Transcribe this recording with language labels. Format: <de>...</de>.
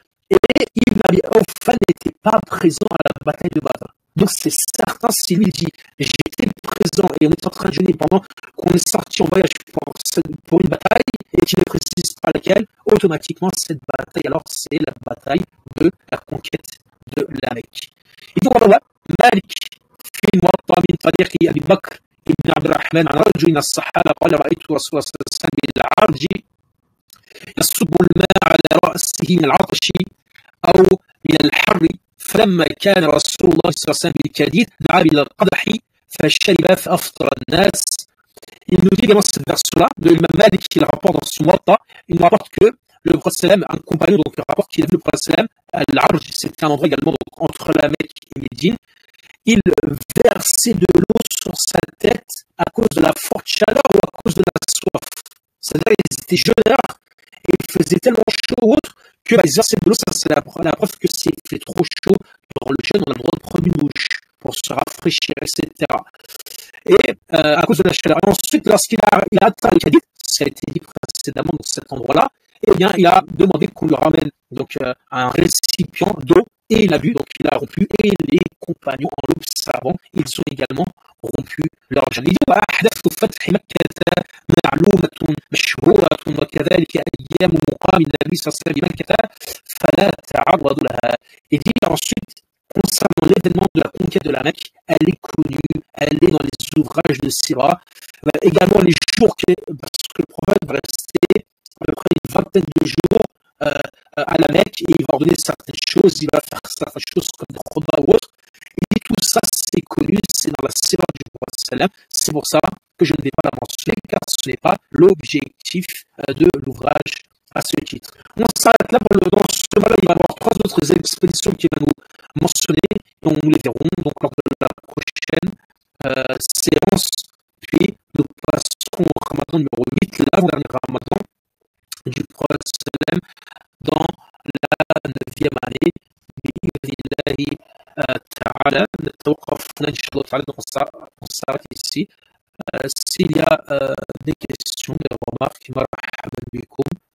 <fr>Et Ibn Abi Awfa n'était pas présent à la bataille de Badr. Donc c'est certain, si lui dit j'étais présent et on est en train de jeûner pendant qu'on est sorti en voyage pour une bataille et qu'il ne précise pas laquelle, automatiquement cette bataille, alors c'est la bataille de la conquête de la Mecque. Et pour Allah,</fr> <ar>Malik في الموطأ من طريق أبي بكر بن عبد الرحمن عن رجل من الصحابة قال رأيت رسول الله صلى الله عليه وسلم بالعرج يصب الماء على رأسه من العطش أو من الحر فلما كان رسول الله صلى الله عليه وسلم بالكديد دعا إلى القدح فشرب فأفطر الناس.</ar> <fr>Il nous dit également cette version-là, de l'imam Malik qui le rapporte dans son Muwatta, il nous rapporte que le prophète, un compagnon, donc il rapporte qu'il a vu le prophète, Al-Arj, c'était un endroit également donc, entre la Mecque et Médine, il versait de l'eau sur sa tête à cause de la forte chaleur ou à cause de la soif. C'est-à-dire qu'ils étaient jeûneurs et il faisait tellement chaud ou autre que ils versaient de l'eau, ça c'est la preuve que s'il fait trop chaud durant le jeûne, on a le droit de prendre une douche pour se rafraîchir, etc. Et à cause de la chaleur. Et ensuite, lorsqu'il a atteint le Hadith, ça a été dit précédemment dans cet endroit-là, eh bien, il a demandé qu'on lui ramène donc un récipient d'eau et il a bu, donc il a rompu et les compagnons en l'observant, ils ont également rompu leur jeûne. Il dit</fr> <ar>وأحدث فتح مكة معلومة مشهورة وكذلك أيام مقام النبي صلى الله عليه وسلم بمكة فلا تعرض لها.</ar> <fr>Il dit ensuite concernant l'événement de la conquête de la Mecque, elle est connue, elle est dans les ouvrages de Sira. Également les jours, parce que le prophète va rester à peu près une vingtaine de jours à la Mecque et il va ordonner certaines choses, il va faire certaines choses comme des khutbah ou autre. Et tout ça, c'est connu, c'est dans la Sira du prophète. C'est pour ça que je ne vais pas la mentionner, car ce n'est pas l'objectif de l'ouvrage à ce titre. On s'arrête là dans ce moment-là, il va y avoir 3 autres expéditions qui vont nous mentionner, et on nous les verrons donc lors de la prochaine séance, puis nous passerons au Ramadan numéro 8, l'avant-dernier Ramadan du prophète dans la 9e année</fr> <ar>بإذن الله تعالى. نتوقف هنا إن شاء الله تعالى,</ar> <fr>donc on s'arrête ici. S'il y a des questions, des remarques,</fr> <ar>مرحبا بكم.</ar>